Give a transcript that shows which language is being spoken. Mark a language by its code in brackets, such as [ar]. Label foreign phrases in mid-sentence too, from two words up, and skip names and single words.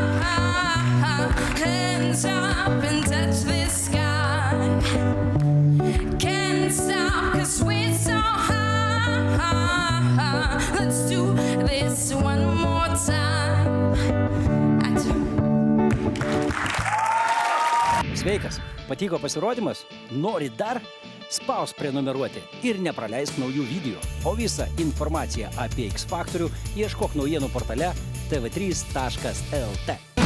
[en] Hands up and touch the sky. Can't stop 'cause we're so high. Let's do this one more time. [lt] Sveikas, patiko pasirodymas? Nori dar? Spaus prenumeruoti ir nepraleisk naujų video. O visą informaciją apie X Faktorių ieškok naujienų portale tv3.lt.